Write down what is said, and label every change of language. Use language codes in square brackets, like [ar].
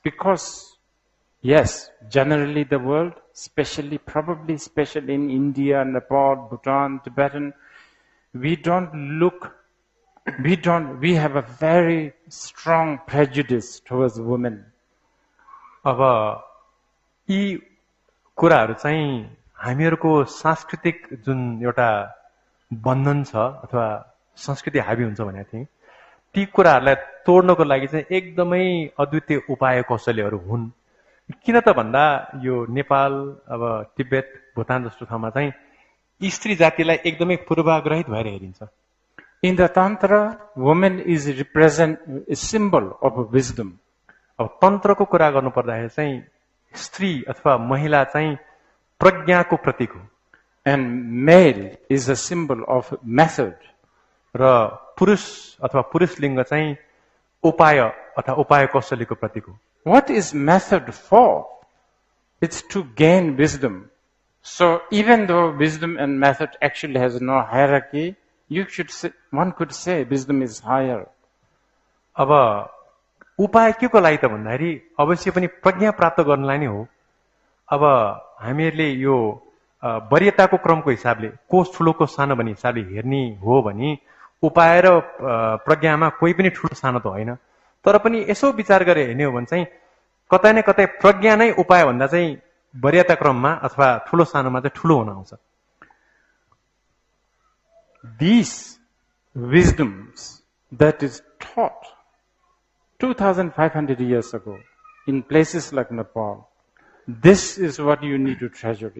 [en] Because, yes, generally the world, especially in India, Nepal, Bhutan, Tibetan, we don't look we have a very strong prejudice towards women. [ne] अब यी कुराहरू चाहिँ हामीहरूको सांस्कृतिक जुन एउटा बन्धन छ अथवा संस्कृति हावी हुन्छ भने थिएँ ती कुराहरूलाई तोड्नको लागि चाहिँ एकदमै अद्वितीय उपाय कौशल्यहरू हुन् किन त भन्दा यो नेपाल अब तिब्बत भुटान जस्तो ठाउँमा चाहिँ स्त्री जातिलाई एकदमै पूर्वाग्रहित भएर हेरिन्छ [en] In the Tantra, woman is a symbol of wisdom. [ne] अब तन्त्रको कुरा गर्नु पर्दाखेरि चाहिँ स्त्री अथवा महिला चाहिँ प्रज्ञाको प्रतीक हो [en] And male is a symbol of method. [ne] र पुरुष अथवा पुरुष लिङ्ग चाहिँ उपाय अथवा उपाय कौशल्यको प्रतीक हो [en] What is method for? It's to gain wisdom. So even though wisdom and method actually has no hierarchy, one could say wisdom is higher. [ne] अब उपाय के को लागि त भन्दाखेरि अवश्य पनि प्रज्ञा प्राप्त गर्नलाई नै हो अब हामीहरूले यो वरीयताको क्रमको हिसाबले को ठुलो को सानो भन्ने हिसाबले हेर्ने हो भने उपाय र प्रज्ञामा कोही पनि ठुलो सानो त होइन तर पनि यसो विचार गरे हेर्ने हो भने चाहिँ कतै न कतै प्रज्ञा नै उपाय भन्दा चाहिँ वरीयता क्रममा अथवा ठुलो सानोमा चाहिँ ठुलो हुन आउँछ [en] These wisdoms that is taught 2,500 years ago in places like Nepal, this is what you need to treasure.